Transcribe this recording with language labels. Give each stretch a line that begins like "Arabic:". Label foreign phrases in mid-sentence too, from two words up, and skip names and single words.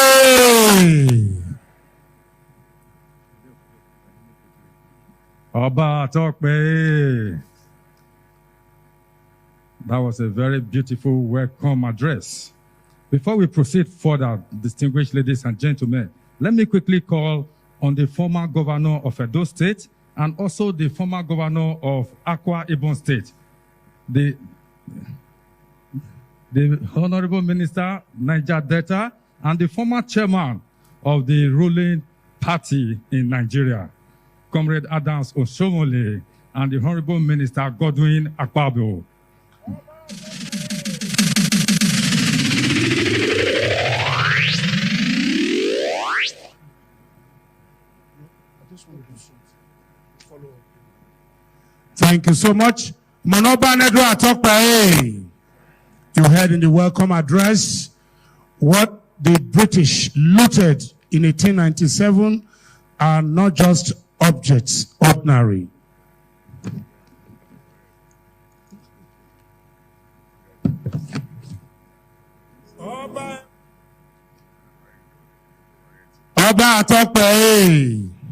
English: Oba Ewuare. That was a very beautiful welcome address. Before we proceed further, distinguished ladies and gentlemen, let me quickly call on the former governor of Edo State and also the former governor of Akwa Ibom State, the Honorable Minister, Niger Delta, and the former chairman of the ruling party in Nigeria, Comrade Adams Osomole, and the Honorable Minister Godwin Akpabio. Thank you so much. Monoba Nedro Atokpae. You heard in the welcome address what the British looted in 1897 are not just objects, ordinary. Oba Atokpae.